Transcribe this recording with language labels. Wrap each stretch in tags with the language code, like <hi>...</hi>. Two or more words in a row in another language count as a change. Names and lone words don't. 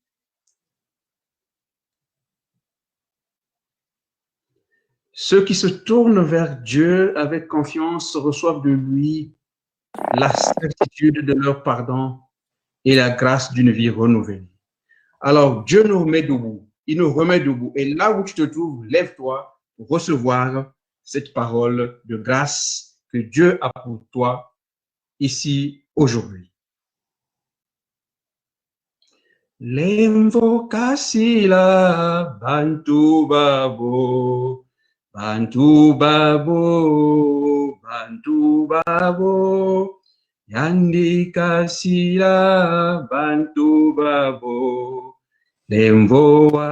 <fr>Ceux qui se tournent vers Dieu avec confiance reçoivent de lui la certitude de leur pardon et la grâce d'une vie renouvelée. Alors, Dieu nous remet debout. Il nous remet debout. Et là où tu te trouves, lève-toi pour recevoir cette parole de grâce que Dieu a pour toi ici aujourd'hui.</fr> <kg>Lemvokasila bantu babo, bantu babo, bantu babo, yandikasila bantu babo, lemvo</kg>